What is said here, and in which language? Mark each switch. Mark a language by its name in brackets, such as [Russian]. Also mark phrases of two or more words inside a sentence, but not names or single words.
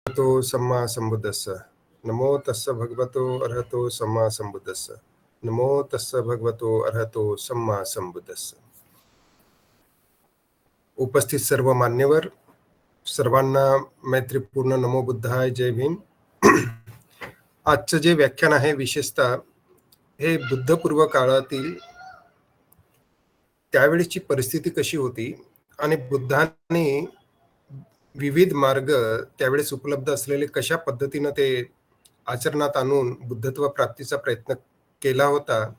[Pali] तो सम्मा संबुद्धस्स नमो तस्स भगवतो अर्हतो सम्मा संबुद्धस्स नमो तस्स भगवतो अर्हतो सम्मा संबुद्धस्स. [Marathi] उपस्थित सर्व मान्यवर सर्वांना मैत्रीपूर्ण [Pali] नमो बुद्धाय, [Marathi] जय भीम. आजचं जे व्याख्यान आहे विशेषतः हे बुद्धपूर्व काळातील त्यावेळेची परिस्थिती कशी होती आणि बुद्धाने विविध मार्ग त्यावेळेस उपलब्ध असलेले कशा पद्धतीनं ते आचरणात आणून बुद्धत्व प्राप्तीचा प्रयत्न केला होता.